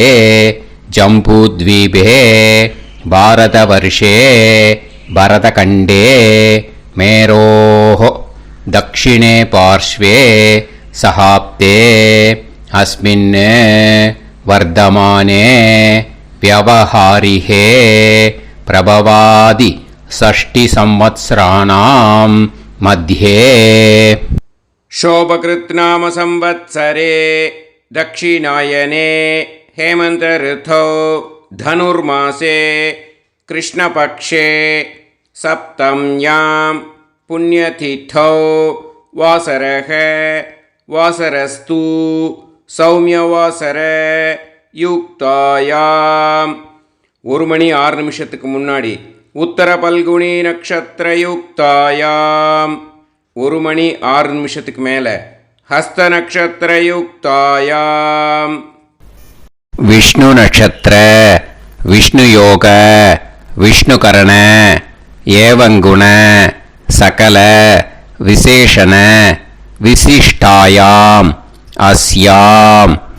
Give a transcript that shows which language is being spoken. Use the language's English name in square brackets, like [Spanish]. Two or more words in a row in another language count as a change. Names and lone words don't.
[Sanskrit] जम्बूद्वीपे भारतवर्षे भरतखण्डे मेरोः दक्षिणे पार्श्वे शकाब्दे अस्मिन् वर्तमाने व्यवहारिहे प्रभवादि 6 संवत्सराणां मध्ये. शोभकृत् नाम संवत्सरे दक्षिणायने हेमन्त ऋतौ धनुर्मासे कृष्णपक्षे सप्तम्यां पुण्यतिथौ वासरः वासरस्तु सौम्यवासर யுக்தாயாம். [Tamil] 1 மணி 6 நிமிஷத்துக்கு முன்னாடி உத்தர பல்குனி [Sanskrit] नक्षत्र युक्तायाम्. [Tamil] 1 மணி 6 நிமிஷத்துக்கு மேல ஹஸ்த [Sanskrit] नक्षत्र युक्तायाम्. विष्णु नक्षत्र विष्णु योग विष्णुकरण एवंगुण सकल विशेषण विशिष्टायाम् अस्याम्.